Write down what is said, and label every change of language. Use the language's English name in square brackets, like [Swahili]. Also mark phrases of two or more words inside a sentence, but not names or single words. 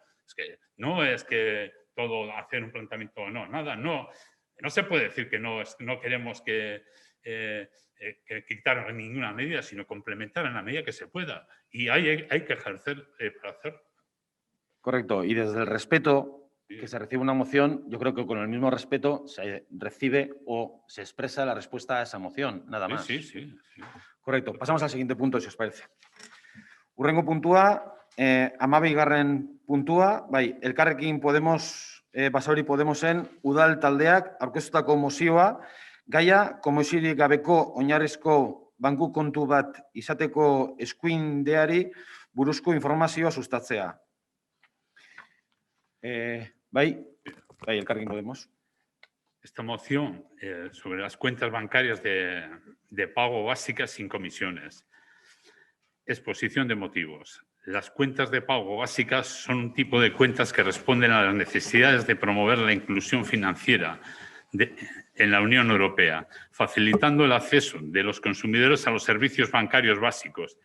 [Spanish] Es que no es que todo hacer un planteamiento, no se puede decir que no queremos que quitar ninguna medida, sino complementar en la medida que se pueda. Y hay que ejercer para hacerlo. Correcto. Y desde el respeto que se recibe una moción, yo creo que con el mismo respeto se recibe o se expresa la respuesta a esa moción, nada más. Sí. Correcto. Pasamos al siguiente punto, si os parece. [Basque] Hurrengo puntua, 12. puntua, bai, Elkarrekin Podemos, Basauri Podemosen, udal taldeak aurkeztutako mozioa, gaia komisiorik gabeko oinarrizko banku kontu bat izateko eskuindeari buruzko informazioa sustatzea. Bai, Elkarrekin Podemos. [Spanish] Esta moción sobre las cuentas bancarias de pago básicas sin comisiones. Exposición de motivos. Las cuentas de pago básicas son un tipo de cuentas que responden a las necesidades de promover la inclusión financiera en la Unión Europea, facilitando el acceso de los consumidores a los servicios bancarios básicos.